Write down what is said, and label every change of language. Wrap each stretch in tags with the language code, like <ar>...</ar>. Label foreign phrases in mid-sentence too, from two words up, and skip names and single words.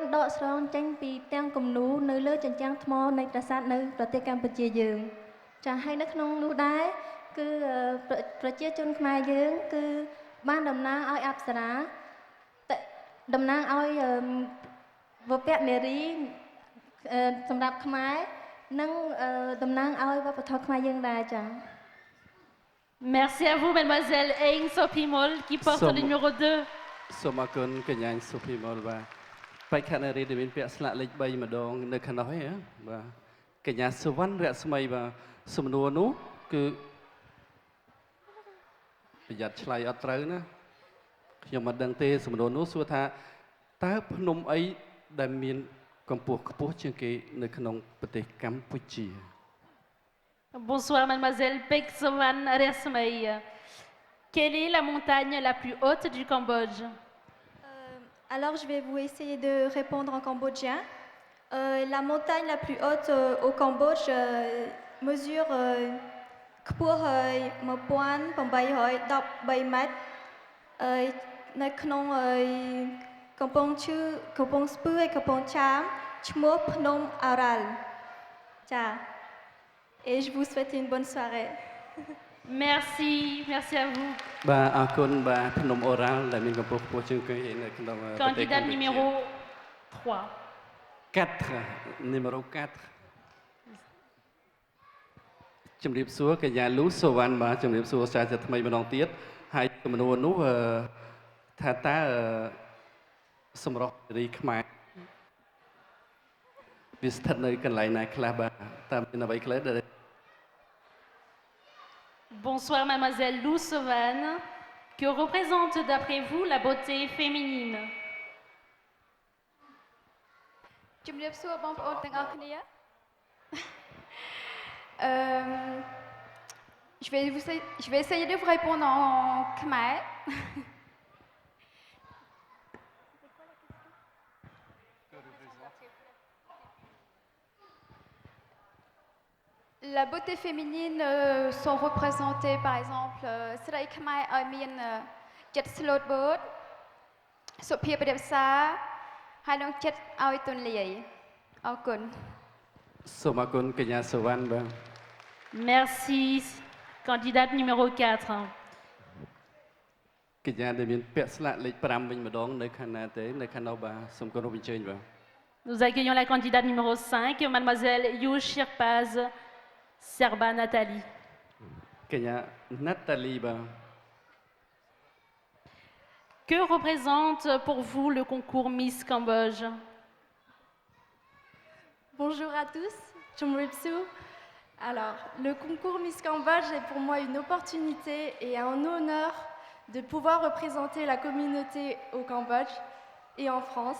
<km>ដកស្រង់ចេញពីផ្ទាំងគំនូរនៅលើជញ្ជាំងថ្មនៃប្រាសាទនៅប្រទេសកម្ពុជាយើងចាហើយនៅក្នុងនោះដែរគឺប្រជាជនខ្មែរយើងគឺបានតំណាងឲ្យអប្សរាតំណាងឲ្យវពនារីសម្រាប់ខ្មែរនឹងតំណាងឲ្យវប្បធម៌ខ្មែរយើងដែរចា៎</km> <fr>Merci à vous, mademoiselle Aing Sopimol, qui porte le numéro 2.</fr> <km>សូមអរគុណកញ្ញាសុភីមុលបាទបេក្ខនារីដែលមានពាក់ស្លាកលេខ3ម្ដងនៅខាងនោះឯងបាទកញ្ញាសុវណ្ណរស្មីបាទសំណួរនោះគឺប្រយ័ត្នឆ្លើយអត់ត្រូវណាខ្ញុំមិនដឹងទេសំណួរនោះសួរថាតើភ្នំអីដែលមានកម្ពស់ខ្ពស់ជាងគេនៅក្នុងប្រទេសកម្ពុជា</km> <fr>Bonsoir, mademoiselle Peksovan Resmei. Quelle est la montagne la plus haute du Cambodge? Alors, je vais vous essayer de répondre en cambodgien. La montagne la plus haute au Cambodge mesure Kpur 1813 mètres.</fr> <km>នៅក្នុងកំពង់ឈឺកំពង់ស្ពឺហើយកំពង់ចាមឈ្មោះភ្នំអារ៉ាល់ចា</km> <fr>Et je vous souhaite une bonne soirée. Merci, merci à vous.</fr> <km>បាទអរគុណបាទភ្នំអូរ៉ាល់ដែលមានកម្ពស់ខ្ពស់ជាងគេនៅក្នុងប្រទេស</km> <fr>Candidat numéro 3.</fr> <km>4 numéro 4 ជំរាបសួរកញ្ញាលូសូវ៉ាន់បាទជំរាបសួរសាជាថ្មីម្ដងទៀតហើយសំណួរនោះថាតើសម្រស់រីខ្មែរវាស្ថិតនៅកន្លែងណាខ្លះបាទតាមមានអ្វីខ្លះដែល</km> <fr>Bonsoir, mademoiselle Lou Sovan. Que représente d'après vous la beauté féminine?</fr> <km>ជំរាបសួរបងប្អូនទាំងអស់គ្នា</km> <fr>je vais essayer de vous répondre en khmer. La beauté féminine sont représentées par exemple</fr> <km>ស្រីខ្មែរ ឲ្យមានចិត្តស្លូតបូតសុភាពរាបសារហើយនឹងចិត្តឲ្យទូលាយអរគុណ សូមអរគុណកញ្ញាសូវ៉ាន់បាទ</km> <fr>Merci, candidate numéro 4.</fr> <km>កញ្ញាដែលមានពាក់ស្លាកលេខ5វិញម្ដងនៅខាងណាទេនៅខាងនោះបាទសូមគោរពអញ្ជើញបាទ</km> <fr>Nous accueillons la candidate numéro 5, mademoiselle Yu Shirpaz Serba Nathalie.</fr> <km>កញ្ញាណាតាលីបាទ</km> <fr>Que représente pour vous le concours Miss Cambodge? Bonjour à tous, Chumripsu. Alors, le concours Miss Cambodge est pour moi une opportunité et un honneur de pouvoir représenter la communauté au Cambodge et en France.</fr>